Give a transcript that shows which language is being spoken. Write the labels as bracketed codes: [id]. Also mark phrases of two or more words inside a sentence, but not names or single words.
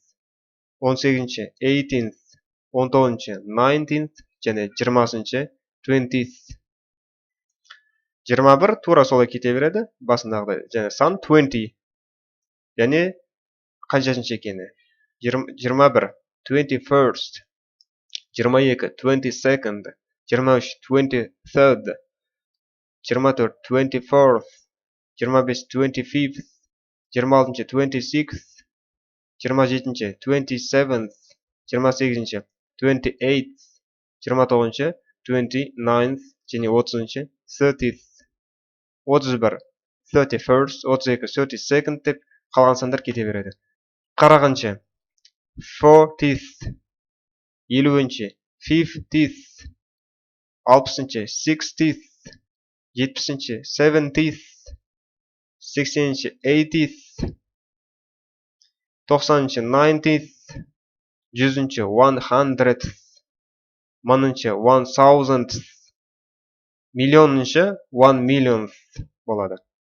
[kk] 18-ші, 18th. 19-ші, 19th. Және 20-ші, 20th. 21 тура солай кете береді. Басындағыдай және сан 20. Және қаншашыншы екені? 21, 21st. 22, 22nd. 23, 23rd. 24, 24th. 25 25th, 26-шы 26th, 27-ші 27th, 28-ші 28th, 29-ші 29th және 30-ші 30th. 31 31st, 32 32nd деп қалған сандар кете береді. Қарағанша 40th, 50-ші 50th, 60-ші 60th, 70-ші 70th, 80-ші 80th, 90-ші 90th, 100-ші 100th, 1000-ші 1000th, миллионыншы 1 millionth болады.